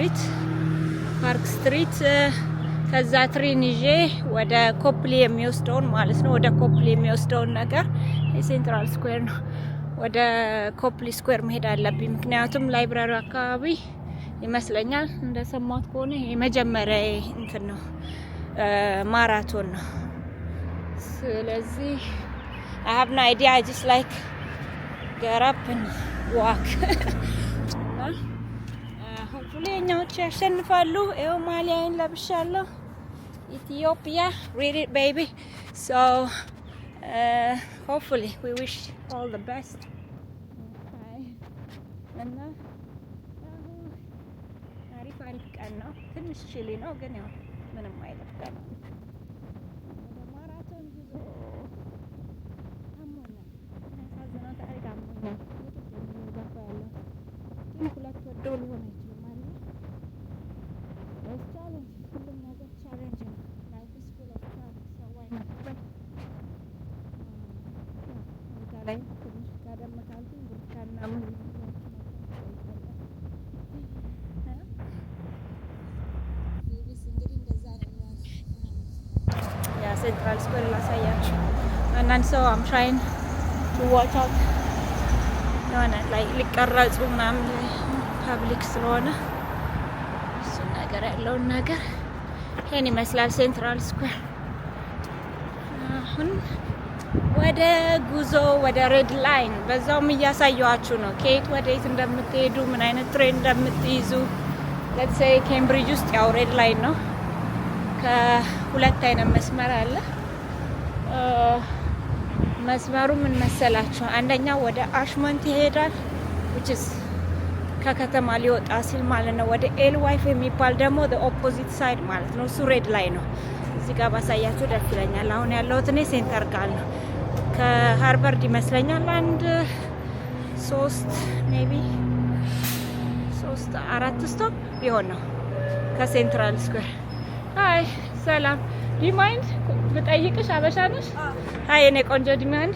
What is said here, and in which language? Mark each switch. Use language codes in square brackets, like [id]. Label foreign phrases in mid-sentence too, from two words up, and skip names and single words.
[am] ስትሪት ከዛ ትሬን ይዤ ወደ ኮፕሊ የሚወስደውን ማለት ነው ወደ ኮፕሊ የሚወስደውን ነገር የሴንትራል ስኩዌር ነው ወደ ኮፕሊ ስኩዌር መሄድ አለብኝ ምክንያቱም ላይብራሪ አካባቢ ይመስለኛል እንደሰማሁት ከሆነ የመጀመሪያ እንትን ነው ማራቶን ነው [en] ስለዚህ I have no idea I just like get up and walk [am] hopefully እኛዎች ያሸንፋሉ ኤው ማሊያን ለብሻለሁ [en] Ethiopia read it baby so hopefully we wish all the best and [am] አሪፍ ቀን ነው ትንሽ ቺሊ ነው ግን ያው ምንም አይደለም ወደ ማራቶን ጉዞ አሞና ያሳዝናል ታሪክ አሞና ሁለት ወዶ ሊሆን አይችልም ማለት ነው ቻሌንጅ ሁሉም ነገር ቻሌንጅ ነው [en] Life is full of challenge so why not try [am] ላይ ትንሽ ቀደም ካልኩኝ ብርካና ምን Central Square ላሳያችሁ አንዳንድ ሰው [en] I'm trying to watch out [am] የሆነ ላይ ሊቀረጹ ምናምን ፐብሊክ ስለሆነ እሱ ነገር ያለውን ነገር ይሄን ይመስላል ሴንትራል ስኩዌር አሁን ወደ ጉዞ ወደ ሬድ ላይን በዛውም እያሳየኋችሁ ነው ከየት ወዴት እንደምትሄዱ ምን አይነት ትሬን እንደምትይዙ [en] let's say [am] ኬምብሪጅ ውስጥ ያው ሬድ ላይን ነው ከሁለት አይነት መስመር አለ መስመሩ ምን መሰላችሁ አንደኛው ወደ አሽመንት ይሄዳል [en] which is [am] ከከተማ ሊወጣ ሲል ማለት ነው ወደ ኤልዋይፍ የሚባል ደግሞ [en] the opposite side [am] ማለት ነው እሱ ሬድ ላይ ነው እዚህ ጋር ባሳያችሁ ደስ ይለኛል አሁን ያለሁት እኔ ሴንተር ጋር ነው ከሃርቨርድ ይመስለኛል አንድ 3 ሜቢ 4 ስቶፕ ቢሆን ነው ከሴንትራል ስኩዌር ሃይ ሰላም ዲማይንድ ብጠይቅሽ አበሻ ነሽ ሃይ እኔ ቆንጆ ዲማይንድ